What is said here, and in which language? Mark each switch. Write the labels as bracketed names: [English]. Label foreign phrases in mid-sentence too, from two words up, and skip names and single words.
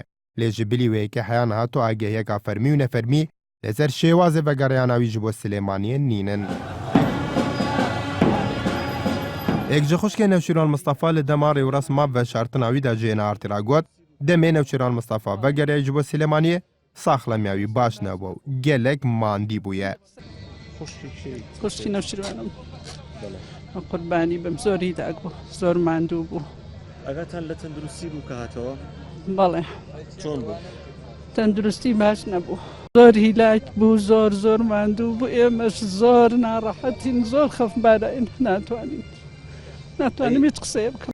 [Kurdish] Lê ji bilî wêyekê heya hato agehiyeka fermî û nefermî li ser şêwazê vegeriyana wî ji bo Silêmaniyê nînin. Êk ji xuşkê Newşîrwan Mustەfa li dema rêwresma veşartina wî de jiyêne artîra got, demê Newşîrwan Mustەfa vegeriya ji bo Silêmaniyê saxlemiya wî baş nebû û gelek mandî bûye. [Central Kurdish] خوشکی نەوشیروانم قوربانی بم زۆری داگبوو زۆر ماندوو بوو. ئەگەتان لە تەندروستی بوو کە هاتەوە بەڵێ چۆن بوو؟ تەندروستی باش نەبوو زۆر هیلاک بوو زۆر ماندوو بوو ئێمەش زۆر ناڕەحەتین زۆر خەفبارین ناتوانیم هیچ قسەیە بکەم.